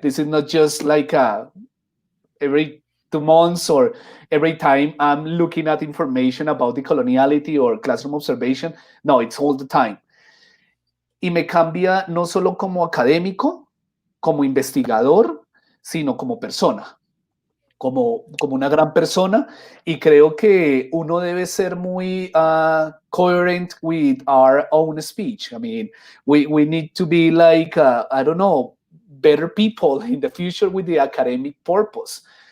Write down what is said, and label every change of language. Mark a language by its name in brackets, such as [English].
[English] This is not just like every 2 months or every time I'm looking at information about the coloniality or classroom observation. No, it's all the time. [Spanish] Y me cambia no solo como académico, como investigador, sino como persona, como una gran persona. Y creo que uno debe ser muy [English] coherent with our own speech. I mean, we need to be like, I don't know, better people in the future with the academic purpose.